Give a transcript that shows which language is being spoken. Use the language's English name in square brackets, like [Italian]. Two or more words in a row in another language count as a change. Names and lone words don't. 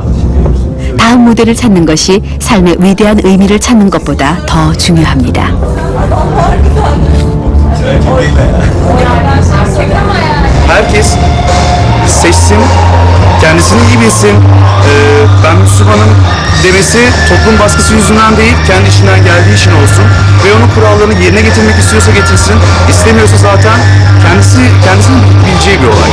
[Korean] 다음 무대를 찾는 것이 삶의 위대한 의미를 찾는 것보다 더 중요합니다. [Turkish] Herkes seçsin, kendisini iyi bilsin. Ben Müslümanım demesi toplum baskısı yüzünden değil, kendi işinden geldiği için olsun. Ve onun kurallarını yerine getirmek istiyorsa getirsin, istemiyorsa zaten kendisinin bileceği bir olay.